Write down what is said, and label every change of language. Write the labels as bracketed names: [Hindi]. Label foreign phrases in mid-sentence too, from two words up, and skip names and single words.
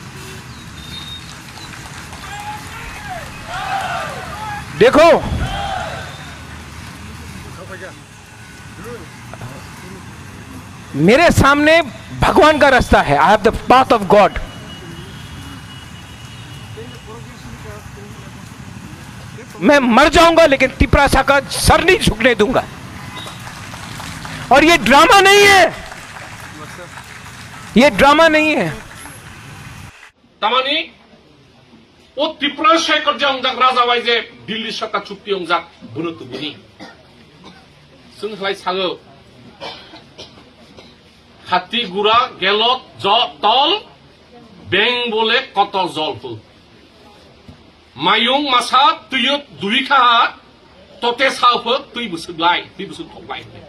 [Hindi] देखो मेरे सामने भगवान का रास्ता है, [English] I have the path of God. [Hindi] मैं मर जाऊंगा लेकिन तिपरासा का सर नहीं झुकने दूंगा। और ये ड्रामा नहीं है, ये ड्रामा नहीं है। [Kok Borok] तामानी ओ तिपरासा करजा अंजाक राजा वाइजे दिल्ली सरकार चुक्ति अंजाक बुनुतु बुनि जोंलाय सागो हाथी गुरा गेलत तल बें बोले कत जलफु मायुं मासा तुय दुइखा तते साफो तुय बुसुगलाय तुय बुसुग थकलाय